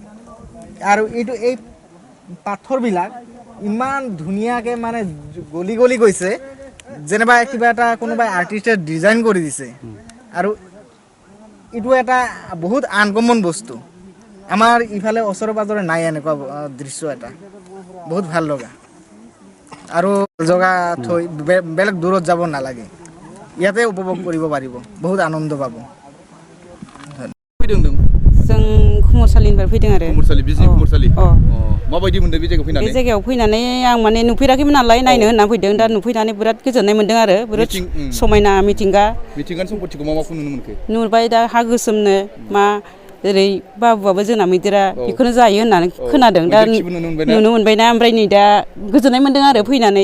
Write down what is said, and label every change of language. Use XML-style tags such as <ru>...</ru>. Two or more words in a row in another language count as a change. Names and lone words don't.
<as>আৰু এইটো এই পাথৰবিলাক ইমান ধুনীয়াকৈ মানে গলি গলি গৈছে যেনিবা কিবা এটা কোনোবাই আৰ্টিষ্টে ডিজাইন কৰি দিছে আৰু এইটো এটা বহুত আনকমন বস্তু আমাৰ ইফালে ওচৰে পাজৰে নাই এনেকুৱা দৃশ্য এটা বহুত ভাল লগা আৰু জগা থৈ বেলেগ দূৰত যাব নালাগে ইয়াতে উপভোগ কৰিব পাৰিব বহুত আনন্দ পাব</as> <brx>जों खुमुरसालिनिफ्राय फैदों आरो खुमुरसालि बिजनि खुमुरसालि माबायदि मोनदों बे जायगायाव फैनानै बे जायगायाव फैनानै आं माने नुफेराखैमोन नालाय नायनो होनना फैदों दा नुफैनानै बिराद गोजोननाय मोनदों आरो बिराद समायना मिथिंगानि सम्पतिखौ मा माखौ नुनो मोनखो नुबाय दा हा गोसोमनो मा ओरै बाबुआबो जोंना मैदेरा बेखौनो जायो होननानै खोनादों दा नुनो मोनबायना ओमफ्राय नै दा गोजोननाय मोनदों आरो फैनानै</brx>